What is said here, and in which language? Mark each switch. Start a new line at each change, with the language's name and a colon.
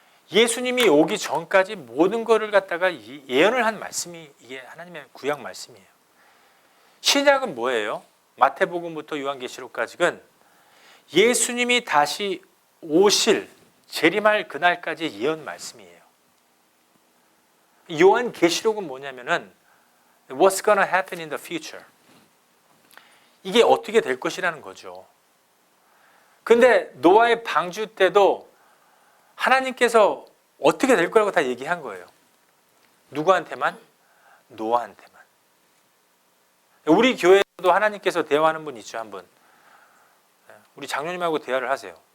Korean: 예수님이 오기 전까지 모든 것을 갖다가 예언을 한 말씀이 이게 하나님의 구약 말씀이에요. 신약은 뭐예요? 마태복음부터 요한계시록까지는 예수님이 다시 오실 재림할 그날까지 예언 말씀이에요. 요한계시록은 뭐냐면은
English: What's gonna happen in the future?
Korean: 이게 어떻게 될 것이라는 거죠. 근데 노아의 방주 때도 하나님께서 어떻게 될 거라고 다 얘기한 거예요. 누구한테만? 노아한테만. 우리 교회에도 하나님께서 대화하는 분 있죠, 한 분. 우리 장로님하고 대화를 하세요.